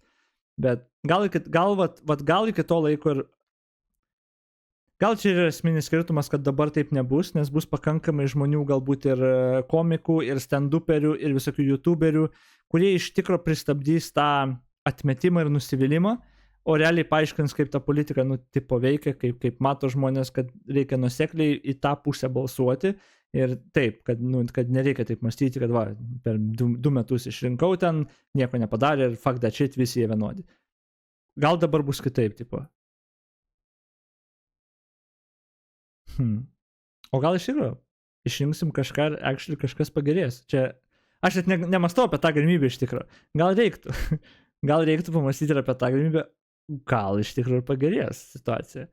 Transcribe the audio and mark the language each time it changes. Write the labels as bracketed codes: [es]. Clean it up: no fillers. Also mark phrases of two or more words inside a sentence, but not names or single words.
[lt] Bet gal iki to laiko ir gal čia yra esminis skirtumas, kad dabar taip nebus, nes bus pakankamai žmonių, galbūt ir komikų, ir stand-uperių, ir visokių youtuberių, kurie iš tikro pristabdys tą atmetimą ir nusivylimą, o realiai paaiškins, kaip ta politika, tipo veikia, kaip mato žmonės, kad reikia nuosekliai į tą pusę balsuoti. Ir taip, kad nereikia taip mąstyti, kad va, per 2 metus išrinkau ten, nieko nepadarė ir [en] fuck that shit, [lt] visi jie vienodi. Gal dabar bus kitaip, tipo. O gal iš tikrųjų išrinksim kažką ir actually kažkas pagerės. Čia, aš net nemastau apie tą galimybę iš tikrųjų. Gal reiktų pamastyti ir apie tą galimybę, gal iš tikrųjų pagerės situacija.